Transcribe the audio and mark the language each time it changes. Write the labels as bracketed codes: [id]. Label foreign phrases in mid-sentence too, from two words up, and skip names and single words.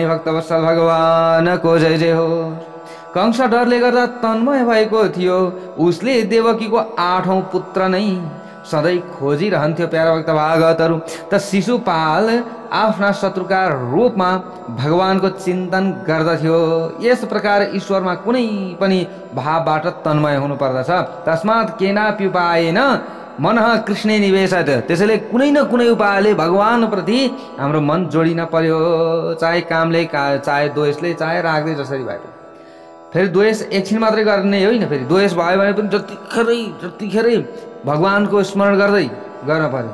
[ne] भक्तवत्सल भगवानको जय जय होस्। कंस डरले गर्दा तन्मय भएको थियो, उसले देवकीको 8औं पुत्र नै सधैँ खोजिरहन्थ्यो। प्यारा भक्त भागवतहरू, त शिशुपाल आफ्ना शत्रुका रूपमा भगवानको चिन्तन गर्दथ्यो। यस प्रकार ईश्वरमा कुनै पनि भावबाट तन्मय हुनुपर्दछ। [sa] तस्मात् केनापि उपायेन मनः कृष्णे निवेशत। [ne] त्यसैले कुनै न कुनै उपायले भगवानप्रति हाम्रो मन जोडिन पर्यो, चाहे कामले, चाहे द्वेषले, चाहे रागले, जसरी भए पनि। फेरि द्वेष एकछिन मात्रै गर्ने होइन, फेरि द्वेष भयो भने पनि जतिखेरै भगवानको स्मरण गर्दै गर्न पर्यो।